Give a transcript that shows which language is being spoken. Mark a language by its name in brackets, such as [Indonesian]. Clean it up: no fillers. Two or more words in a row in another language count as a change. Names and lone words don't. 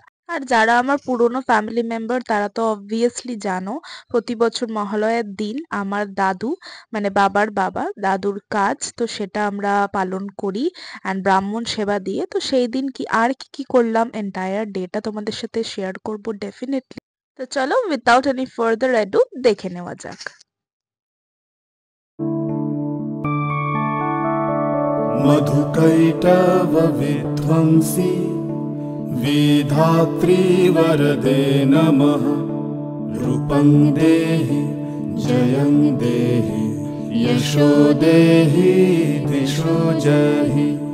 [Bangla] আর যারা আমার পুরনো [English] family member [Bangla] তারা তো অবভিয়াসলি জানো, প্রতি বছর মহালয়ার দিন আমার দাদু, মানে বাবার বাবা দাদুর কাজ তো সেটা আমরা পালন করি অ্যান্ড ব্রাহ্মণ সেবা দিয়ে। তো সেই দিন কি আর কি কি করলাম [English] entire data [Bangla] তোমাদের সাথে শেয়ার করব ডেফিনেটলি। তো চলো, [English] without any further ado [Bangla] দেখে নেওয়া যাক। [Sanskrit] मधुकैटवविध्वंसी विधात्री वरदे नमः। रूपं देहि जयं देहि यशो देहि दिशो जहि।